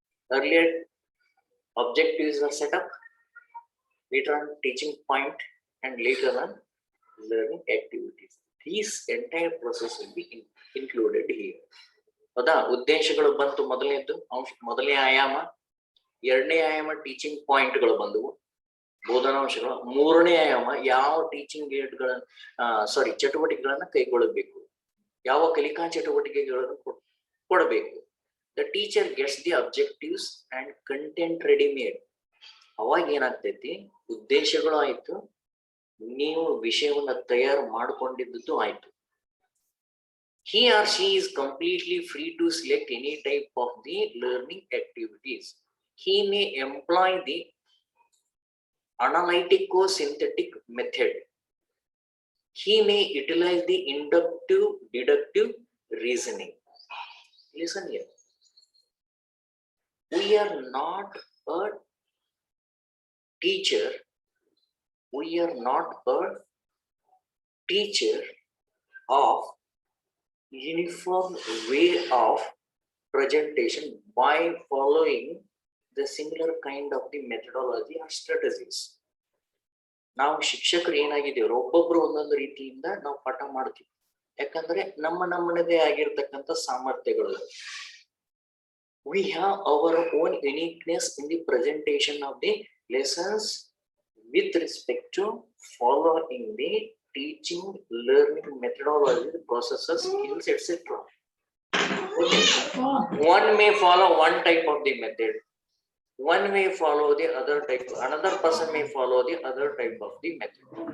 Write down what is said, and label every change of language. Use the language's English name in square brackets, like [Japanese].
[English] Earlier, objectives are set up, later on teaching point, and later on learning activities. These entire process will be included here. [Kannada] ಹೌದಾ? ಉದ್ದೇಶಗಳು ಬಂತು, ಮೊದಲನೇ ಆಯಾಮ, ಎರಡನೇ ಆಯಾಮ ಟೀಚಿಂಗ್ ಪಾಯಿಂಟ್ಗಳು ಬಂದವು, ಬೋಧನಾಂಶಗಳು, ಮೂರನೇ ಆಯಾಮ ಯಾವ ಟೀಚಿಂಗ್ ಚಟುವಟಿಕೆಗಳನ್ನ ಕೈಗೊಳ್ಳಬೇಕು, ಯಾವ ಕಲಿಕಾ ಚಟುವಟಿಕೆಗಳನ್ನು ಕೊಡಬೇಕು. [English] The teacher gets the objectives and content ready made. [Kannada] ಅವಾಗ ಏನಾಗ್ತೈತಿ, ಉದ್ದೇಶಗಳು ಆಯ್ತು, ನೀವು ವಿಷಯವನ್ನ ತಯಾರು ಮಾಡಿಕೊಂಡಿದ್ದು ಆಯ್ತು. [English] He or she is completely free to select any type of the learning activities. He may employ the analytico-synthetic method. He may utilize the inductive deductive reasoning. Listen here. We are not a teacher. We are not a teacher of uniform way of presentation by following the similar kind of the methodology or strategies. [Kannada] ನಾವು ಶಿಕ್ಷಕರು ಏನಾಗಿದ್ದೇವೆ, ಒಬ್ಬೊಬ್ರು ಒಂದೊಂದು ರೀತಿಯಿಂದ ನಾವು ಪಾಠ ಮಾಡ್ತೀವಿ. ಯಾಕಂದ್ರೆ ನಮ್ಮದೇ ಆಗಿರ್ತಕ್ಕಂಥ ಸಾಮರ್ಥ್ಯಗಳು. [English] We have our own uniqueness in the presentation of the lessons with respect to following the teaching, learning methodology, processes, skills, etc. Okay. One may follow one type of the method, one may follow the other type, another person may follow the other type of the method.